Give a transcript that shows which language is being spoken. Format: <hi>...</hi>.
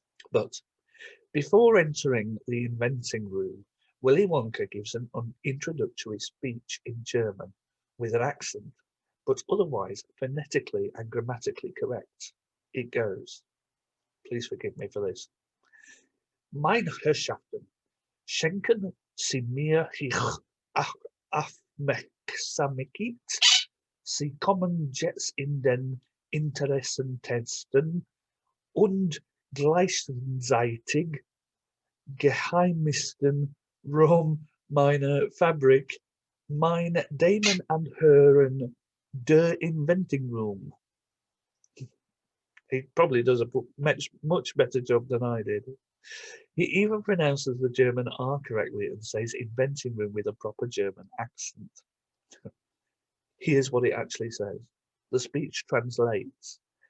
<en>But before entering the inventing room, Willy Wonka gives an introductory speech in German with an accent, but otherwise phonetically and grammatically correct. It goes. Please forgive me for this.</en> <de>Meine Herrschaften, schenken Sie mir Aufmerksamkeit. Sie kommen jetzt in den interessantesten und gleichzeitig geheimsten Raum meiner Fabrik, meine Damen und Herren, der Inventing Room.</de> <en>He probably does a much better job than I did. He even pronounces the German R correctly and says inventing room with a proper German accent. Here's what it actually says. The speech translates.</en>